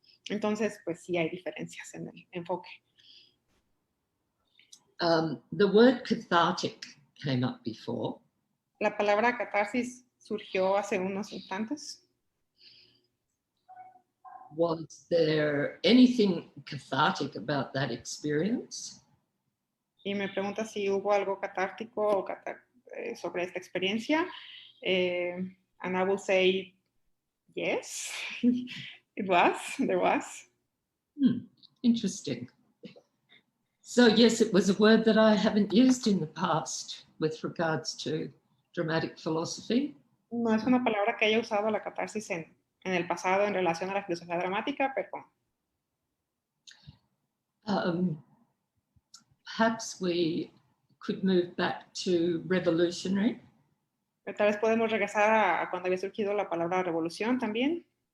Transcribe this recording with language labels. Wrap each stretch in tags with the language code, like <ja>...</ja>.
<es>Entonces, pues sí hay diferencias en el enfoque.</es> <en>The word cathartic came up before.</en> <es>La palabra catarsis surgió hace unos instantes.</es> <en>Was there anything cathartic about that experience?</en> <es>Y me pregunta si hubo algo catártico o sobre esta experiencia.</es> <en>And I will say yes, it was, there was. Interesting. So yes, it was a word that I haven't used in the past with regards to dramatic philosophy.</en> <es>No es una palabra que haya usado la catarsis en el pasado en relación a la filosofía dramática, pero</es> <en>perhaps we could move back to revolutionary.</en> <es>Pero tal vez podemos regresar a cuando había surgido la palabra revolución también.</es>